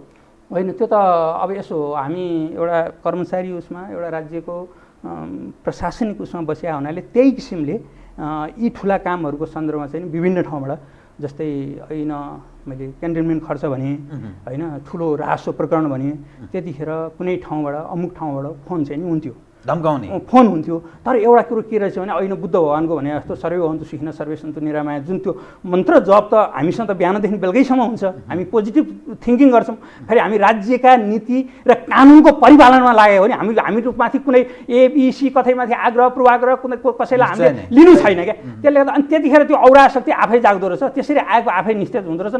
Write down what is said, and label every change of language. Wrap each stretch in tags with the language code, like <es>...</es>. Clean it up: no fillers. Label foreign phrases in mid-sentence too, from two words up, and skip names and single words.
<ne>होइन, त्यो त अब यसो हामी एउटा कर्मचारी उसमा एउटा राज्यको प्रशासनिक उसमा बसिया हुनाले त्यही किसिमले यी ठुला कामहरूको सन्दर्भमा चाहिँ विभिन्न ठाउँबाट जस्तै होइन मैले क्यान्टनमेन्ट खर्च भने होइन, ठुलो राजस्व प्रकरण भने त्यतिखेर कुनै ठाउँबाट अमुक ठाउँबाट फोन चाहिँ नि हुन्थ्यो, धम्काउने फोन हुन्थ्यो। तर एउटा कुरो के रहेछ भने अहिले बुद्ध भगवान्को भने जस्तो</ne> <sa>सर्वे भवन्तु सुखिनः सर्वे सन्तु निरामया</sa> <ne>जुन त्यो मन्त्र जप त हामीसँग त बिहानदेखि बेलुकैसम्म हुन्छ, हामी</ne> <en>positive thinking</en> <ne>गर्छौँ। फेरि हामी राज्यका नीति र कानुनको परिपालनमा लाग्यो भने हामीमाथि कुनै एबिसी कतैमाथि आग्रह पूर्वाग्रह कुनै कसैलाई हामीले लिनु छैन क्या। त्यसले गर्दा अनि त्यतिखेर त्यो औरा शक्ति आफै जाग्दो रहेछ, त्यसरी आएको आफै निस्तेज हुँदो रहेछ।</ne>